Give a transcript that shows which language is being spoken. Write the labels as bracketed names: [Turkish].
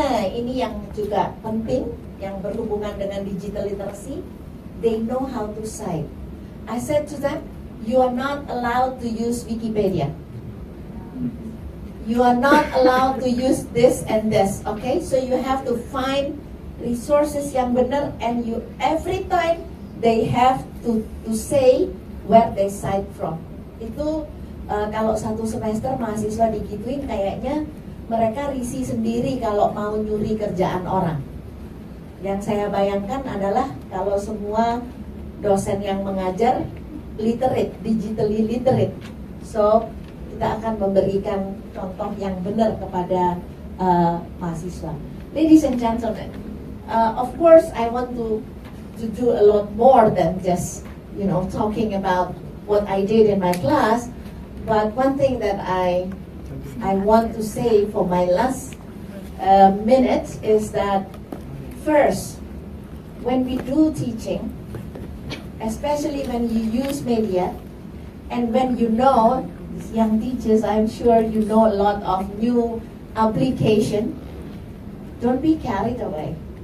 [Indonesian] Ini yang juga penting, yang berhubungan dengan digital literacy. [English] They know how to cite. I said to them, you are not allowed to use Wikipedia. You are not allowed to use this and this, okay? So you have to find resources [Indonesian] yang benar, [English] and you every time they have to say where they cite from. [Indonesian] Itu kalau satu semester mahasiswa digituin, kayaknya mereka risih sendiri kalau mau nyuri kerjaan orang. Yang saya bayangkan adalah kalau semua dosen yang mengajar literate, digitally literate, so kita akan memberikan contoh yang benar kepada mahasiswa. [English] Ladies and gentlemen, of course I want to do a lot more than just, talking about what I did in my class. But one thing that I want to say for my last minute is that first, when we do teaching, especially when you use media, and when you know, young teachers, I'm sure you know a lot of new application, don't be carried away.